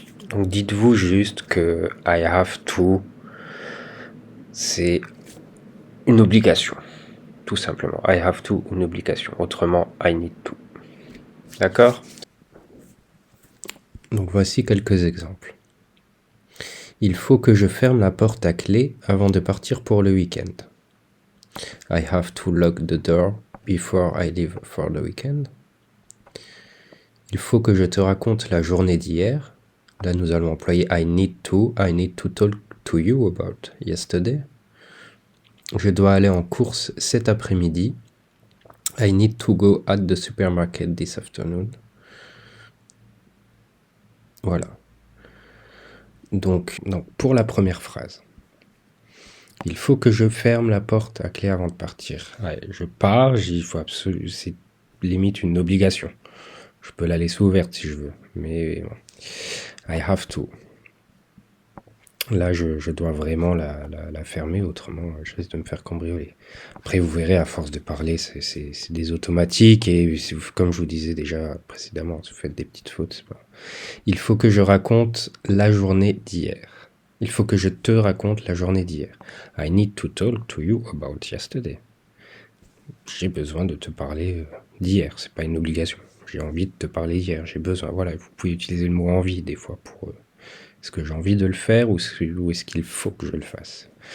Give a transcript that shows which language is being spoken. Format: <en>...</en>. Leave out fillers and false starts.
<fr>Donc, dites-vous juste que</fr> <en>I have to,</en> <fr>c'est une obligation, tout simplement.</fr> <en>I have to,</en> <fr>une obligation. Autrement,</fr> <en>I need to.</en> <fr>D'accord? Donc, voici quelques exemples. Il faut que je ferme la porte à clé avant de partir pour le week-end.</fr> <en>I have to lock the door before I leave for the weekend.</en> <fr>Il faut que je te raconte la journée d'hier. Là, nous allons employer</fr> <en>I need to talk to you about yesterday.</en> <fr>Je dois aller en course cet après-midi.</fr> <en>I need to go at the supermarket this afternoon.</en> <fr>Voilà. Donc pour la première phrase, il faut que je ferme la porte à clé avant de partir. Ouais, je pars, il faut absolument, c'est limite une obligation. Je peux la laisser ouverte si je veux, mais bon.</fr> <en>I have to.</en> <fr>Là, je dois vraiment la fermer, autrement, je risque de me faire cambrioler. Après, vous verrez, à force de parler, c'est des automatiques, et comme je vous disais déjà précédemment, si vous faites des petites fautes, c'est pas... Il faut que je raconte la journée d'hier. Il faut que je te raconte la journée d'hier.</fr> <en>I need to talk to you about yesterday.</en> <fr>J'ai besoin de te parler d'hier, c'est pas une obligation. J'ai envie de te parler hier, j'ai besoin. Voilà, vous pouvez utiliser le mot envie des fois pour... Est-ce que j'ai envie de le faire ou est-ce qu'il faut que je le fasse?</fr>